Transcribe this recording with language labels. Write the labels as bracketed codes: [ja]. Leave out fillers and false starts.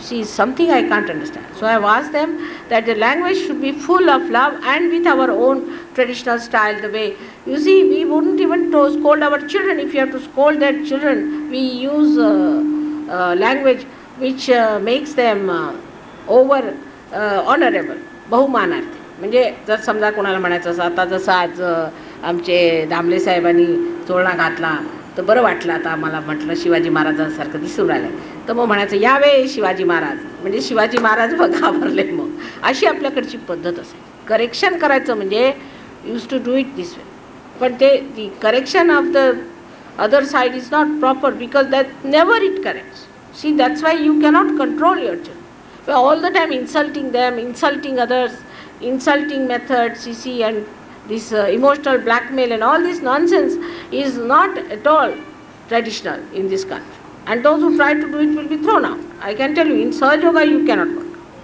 [en] You see, something I can't understand. So I've asked them that the language should be full of love and with our own traditional style. The way, you see, we wouldn't even scold our children. If you have to scold their children, we use language which makes them over honorable, बहुमानार्थी. [mr] म्हणजे जर समजा कोणाला म्हणायचं असं, आता जसं आज आमचे दामले साहेबांनी चोळणा घातला तर बरं वाटलं, आता आम्हाला म्हटलं शिवाजी महाराजांसारखं दिसून राहिलं, तर मग म्हणायचं यावे शिवाजी महाराज, म्हणजे शिवाजी महाराज बघ घाबरले. मग अशी आपल्याकडची पद्धत असेल. करेक्शन करायचं म्हणजे [en] use to do it this way, [mr] पण ते [en] The correction of the other side is not proper, because that never it corrects. See, that's why you cannot control your children. All the time insulting them, insulting others, insulting methods, you see, and this emotional blackmail and all this nonsense is not at all traditional in this country. And those who try to do it will be thrown out. I can tell you, in Sahaja Yoga you cannot work.